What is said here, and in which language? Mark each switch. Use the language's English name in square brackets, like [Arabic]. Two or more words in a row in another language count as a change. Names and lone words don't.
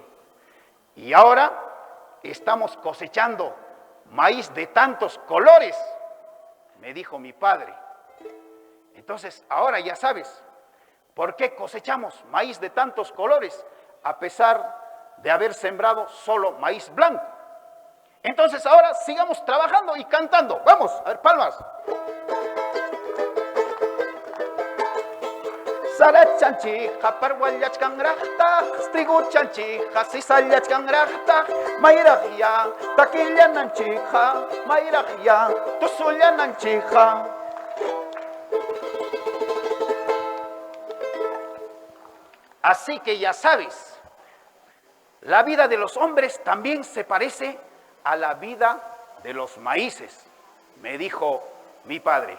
[Spanish] Y ahora estamos cosechando maíz de tantos colores, me dijo mi padre. Entonces ahora ya sabes por qué cosechamos maíz de tantos colores a pesar de haber sembrado solo maíz blanco. Entonces ahora sigamos trabajando y cantando. Vamos, a ver, palmas. [Quechua] Sarachanchija, parwallachkangrajta, striguchanchija, sisallachkangrajta, mayrajya, taquillananchija, mayrajya, tusullananchija. [Spanish] Así que ya sabes, la vida de los hombres también se parece a la vida de los maíces, me dijo mi padre.